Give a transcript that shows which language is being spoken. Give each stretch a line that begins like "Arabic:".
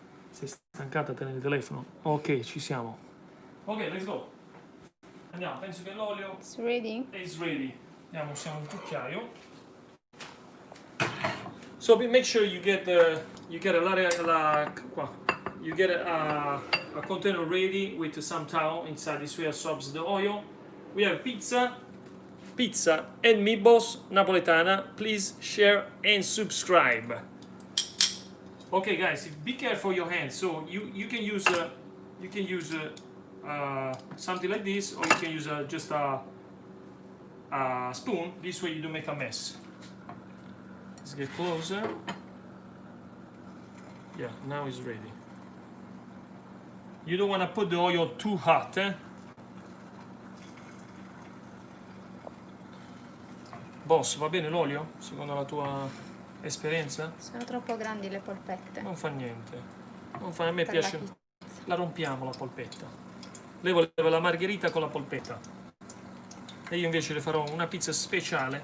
Italian: Sei stancata a tenere il telefono? Ok, ci siamo. Ok,
English: let's go.
Italian: Andiamo, penso che l'olio
English: It's ready. is ready.
Italian: Andiamo, usiamo un cucchiaio.
English: So make sure you get a container ready with some towel inside. This way absorbs the oil. We have pizza and meatballs napoletana. Please share and subscribe. Okay, guys, be careful your hands. So you can use something like this, or you can use just a spoon. This way you don't make a mess. Let's get closer. Yeah, now it's ready. You don't want to put the oil too hot, Boss,
Italian: va bene l'olio? Secondo la tua esperienza? Sono troppo grandi le polpette. Non fa niente. Non fa, a me Per piace. la pizza. La rompiamo la polpetta. Lei voleva la margherita con la polpetta. E io invece le farò una pizza speciale.